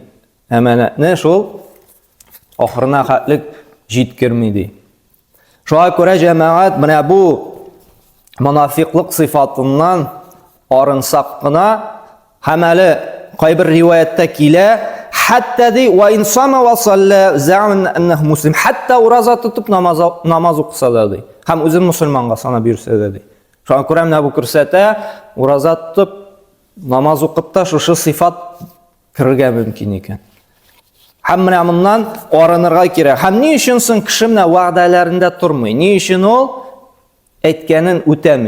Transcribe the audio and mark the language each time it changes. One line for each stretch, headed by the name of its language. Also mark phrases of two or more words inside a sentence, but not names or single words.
Tatar: Әманәтне шул ахырына хәтлек җиткерми ди. Шуңа күрә җәмәгать менә бу монафиклык сыйфатыннан арынсак кына һәм әле кайбер риваяттә килә, хәтта ди
Arabic: وإن صام وصلى وزعم أنه مسلم,
Tatar: хәтта ураза тотып намаз укыса да ди. Һәм үзен мусульманга санап йөрсә дә ди. Шуңа күрә менә бу күрсәтә, ураза тотып намаз укып та шушы сыйфат кирергә мөмкин икән. Һәм менә моннан арынырга кирәк. Һәм ни өчен соң кеше менә вәгъдәләрендә тормый? Ни өчен ул әйткәнен үтәми?